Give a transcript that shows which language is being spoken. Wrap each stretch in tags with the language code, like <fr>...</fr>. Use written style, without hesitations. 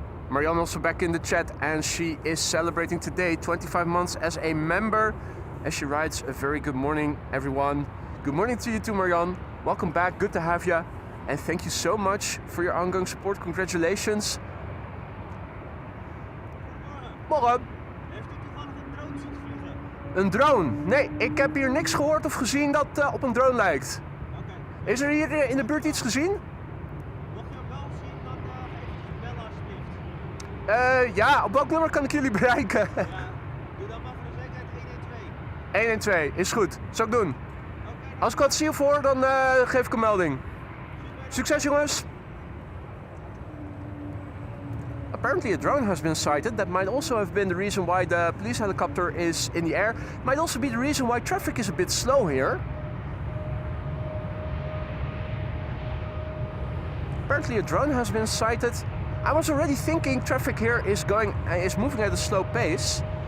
<en>Marianne also back in the chat, and she is celebrating today 25 months as a member. As she writes, a very good morning, everyone. Good morning to you too, Marianne. Welcome back, good to have you. And thank you so much for your ongoing support. Congratulations.</en> <nl>Morgen. Heeft u toevallig een drone zien vliegen? Een drone? Nee, ik heb hier niks gehoord of gezien dat op een drone lijkt. Oké. Is er hier in de buurt iets gezien? Mocht je hem wel zien, dan eventjes bellen alsjeblieft. Ja, op welk nummer kan ik jullie bereiken? Ja, doe dan maar voor de zekerheid 112. 112, is goed. Zal ik doen. Oké. Als ik wat zie of hoor, dan geef ik een melding. Succes jongens!</nl> <en>apparently a drone has been sighted. That might also have been the reason why the police helicopter is in the air. Might also be the reason why traffic is a bit slow here. Apparently a drone has been sighted. I was already thinking traffic here is moving at a slow pace.</en>